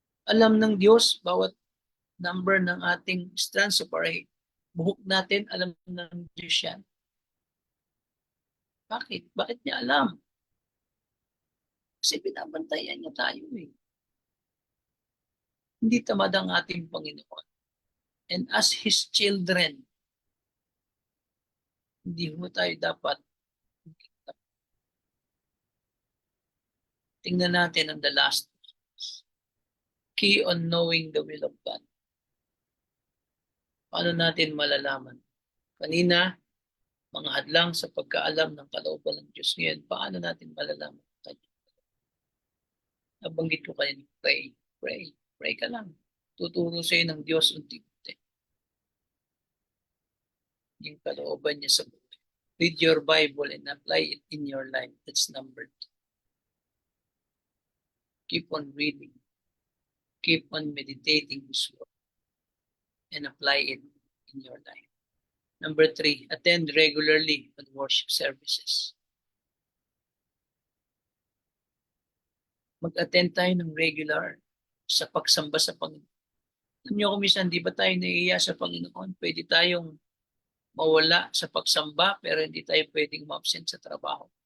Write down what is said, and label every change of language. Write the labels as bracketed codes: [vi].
[tl] Alam ng Diyos bawat number ng ating [en] strands of our hair. [tl] Buhok natin, alam ng Diyos yan. Bakit? Bakit niya alam? Kasi binabantayan niya tayo eh. Hindi tamad ang ating Panginoon. [en] And as His children, [tl] hindi mo tayo dapat tingnan natin ang [en] the last key on knowing the will of God. [tl] Paano natin malalaman? Kanina, mga hadlang sa pagkaalam ng kalooban ng Diyos. Ngayon, paano natin malalaman? Nabanggit ko kayo, pray, pray, pray ka lang. Tuturo sa'yo ng Diyos unti-unti. Yung kalooban niya sa buhay. [en] Read your Bible and apply it in your life. That's number 2. Keep on reading. Keep on meditating His word and apply it in your life. Number 3, attend regularly on worship services. [tl] Mag-attend tayo ng regular sa pagsamba sa Panginoon. Alam niyo kung minsan, di ba tayo naiiya sa Panginoon? Pwede tayong mawala sa pagsamba pero hindi tayo pwedeng ma-absent sa trabaho.